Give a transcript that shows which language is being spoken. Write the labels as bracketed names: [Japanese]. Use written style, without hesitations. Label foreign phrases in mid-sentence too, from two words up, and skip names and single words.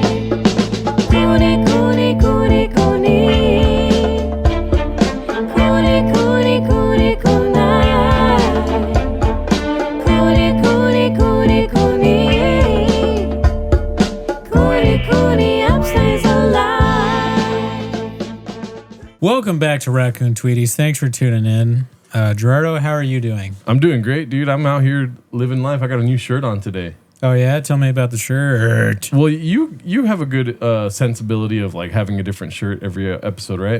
[English] Cooney, Cooney, Cooney, Cooney. Cooney, Cooney, Cooney, Cooney. Cooney, Cooney, Cooney, Cooney. Cooney, Cooney, upstays alive. Welcome back to Raccoon Tweeties. Thanks for tuning in. Gerardo, how are you doing? I'm doing great, dude. I'm out here living life. I got a new shirt on today. Oh, yeah? Tell me about the shirt. Well, you have a good sensibility of like having a different shirt every episode, right?